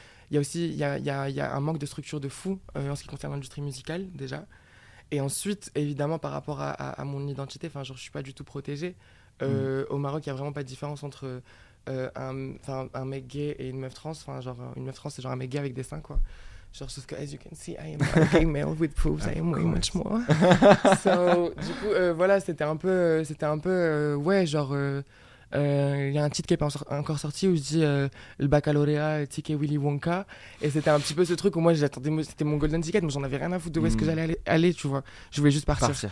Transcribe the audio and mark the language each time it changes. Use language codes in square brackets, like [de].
[fr] Il y a aussi il y a un manque de structure de fou en ce qui concerne l'industrie musicale, déjà. Et ensuite, évidemment, par rapport à mon identité, enfin, genre, je suis pas du tout protégée. Au Maroc, il n'y a vraiment pas de différence entre un mec gay et une meuf trans. Enfin, genre, une meuf trans, c'est genre un mec gay avec des seins, quoi. Genre, sauf que, [en] as you can see, I am a gay male with boobs, I am way much more. [fr] So, du coup, voilà, c'était un peu, ouais, genre, il y a un titre qui n'est pas encore sorti où je dis le baccalauréat, ticket Willy Wonka. Et c'était un petit peu ce truc où moi, j'attendais, c'était mon golden ticket, mais j'en avais rien à foutre de où est-ce que j'allais aller, tu vois. Je voulais juste partir.